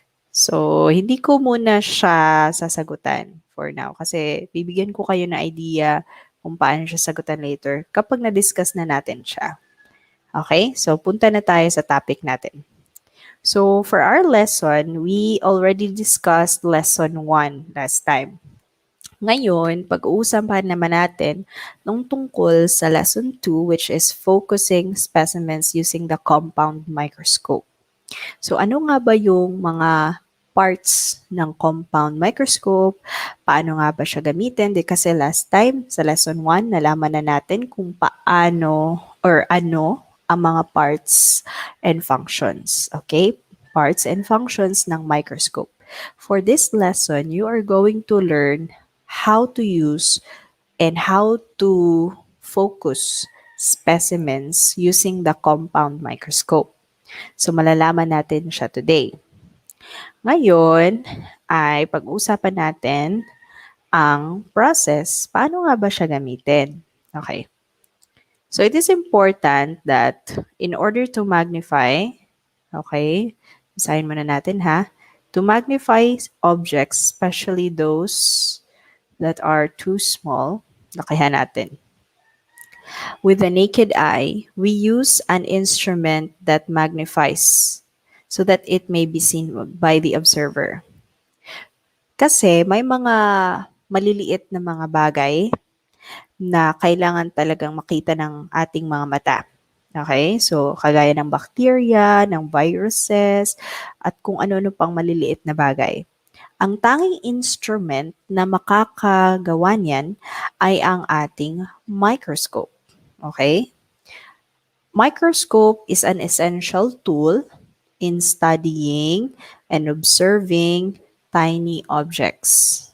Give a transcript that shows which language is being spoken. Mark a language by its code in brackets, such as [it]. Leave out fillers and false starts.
[tl] So, hindi ko muna siya sasagutan [en] for now [tl] kasi bibigyan ko kayo na idea kung paano siya sagutan later kapag na-discuss na natin siya. Okay? So, punta na tayo sa topic natin. [en] So, for our lesson, we already discussed lesson 1 last time. [tl] Ngayon, pag-uusapan naman natin nung tungkol sa lesson 2 [en] which is focusing specimens using the compound microscope. [tl] So ano nga ba yung mga parts ng compound microscope? Paano nga ba siya gamitin? Kasi last time sa lesson 1, nalaman na natin kung paano or ano ang mga [en] parts and functions. Okay? Parts and functions ng microscope. For this lesson, you are going to learn how to use and how to focus specimens using the compound microscope. [tl] So, malalaman natin siya today. Ngayon, ay pag-uusapan natin ang process. Paano nga ba siya gamitin? Okay. [en] So, it is important that in order to magnify, okay, [tl] basahin muna natin ha, [en] to magnify objects, especially those that are too small, [tl] lakihan natin. [en] With the naked eye, we use an instrument that magnifies so that it may be seen by the observer. [tl] Kasi may mga maliliit na mga bagay na kailangan talagang makita ng ating mga mata. Okay? So, kagaya ng bacteria, ng viruses, at kung ano-ano pang maliliit na bagay. Ang tanging instrument na makakagawa niyan ay ang ating microscope. [en] Okay? Microscope is an essential tool in studying and observing tiny objects.